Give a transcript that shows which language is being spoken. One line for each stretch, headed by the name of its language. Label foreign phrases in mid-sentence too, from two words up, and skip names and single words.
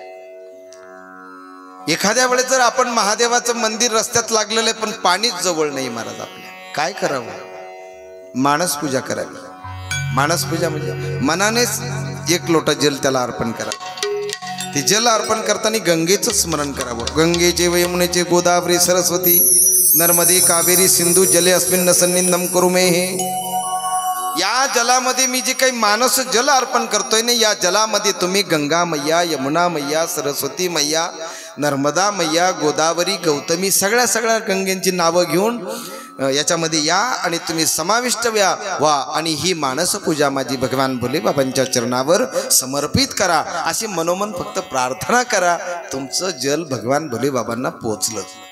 Marathi: एखाद्या वेळेस जर आपण महादेवाचं मंदिर रस्त्यात लागलेलं आहे पण पाणीच जवळ नाही महाराज, आपल्या काय करावं. मानस पूजा करावी. मानस पूजा म्हणजे मनानेच एक लोटा जल त्याला अर्पण करावं. ते जल अर्पण करताना गंगेचं स्मरण करावं.
Sanskrit: गंगेचे व यमुनेचे गोदावरी सरस्वती नर्मदे कावेरी सिंधू जले अस्मिन् सन्निधम करू मे.
Marathi: हे या जलामध्ये मी जे काही मानस जल अर्पण करतोय ना, या जलामध्ये तुम्ही गंगा मैया, यमुना मैया, सरस्वती मैया, नर्मदा मैया, गोदावरी, गौतमी सगळ्या गंगेंची नावं घेऊन याच्यामध्ये या आणि तुम्ही समाविष्ट व्हा आणि ही मानस पूजा माझी भगवान भोले बाबांच्या चरणावर समर्पित करा. अशी मनोमन फक्त प्रार्थना करा. तुमचं जल भगवान भोले बाबांना पोचलं.